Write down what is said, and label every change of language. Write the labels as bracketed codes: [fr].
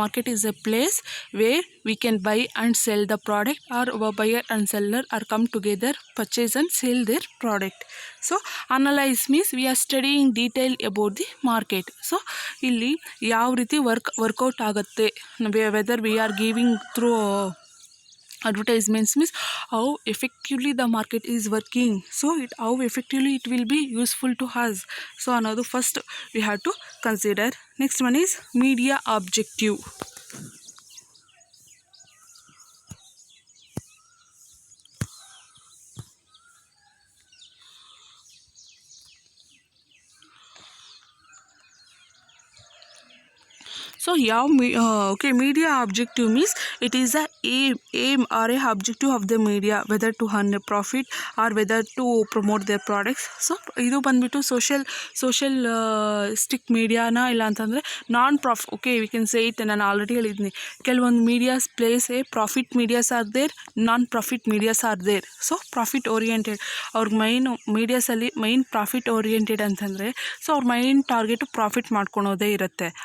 [en] Market is a place where we can buy and sell the product, or buyer and seller are come together, purchase and sale their product. So analyse means we are studying detail about the market. [kn] So ಇಲ್ಲಿ ಯಾವ ರೀತಿ workout ಆಗುತ್ತೆ, [en] Whether we are giving through advertisements means how effectively the market is working. So how effectively it will be useful to us. So another first we have to consider. Next one is media objective. So okay, media objective means it is a aim or a objective of the media, whether to earn a profit or whether to promote their products. [kn] So ಇದು ಬಂದ್ಬಿಟ್ಟು social stick ಮೀಡಿಯಾನ ಇಲ್ಲ ಅಂತಂದರೆ non profit. [en] Okay, we can say it. [kn] ನಾನು already ಹೇಳಿದ್ದೀನಿ, ಕೆಲವೊಂದು [en] Medias place a profit medias are there, non profit medias are there. [kn] So profit oriented, ಅವ್ರ ಮೀಡಿಯಾಸಲ್ಲಿ main profit oriented ಅಂತಂದರೆ so ಅವ್ರ ಮೈನ್ ಟಾರ್ಗೆಟು ಪ್ರಾಫಿಟ್ ಮಾಡ್ಕೊಳೋದೇ ಇರುತ್ತೆ.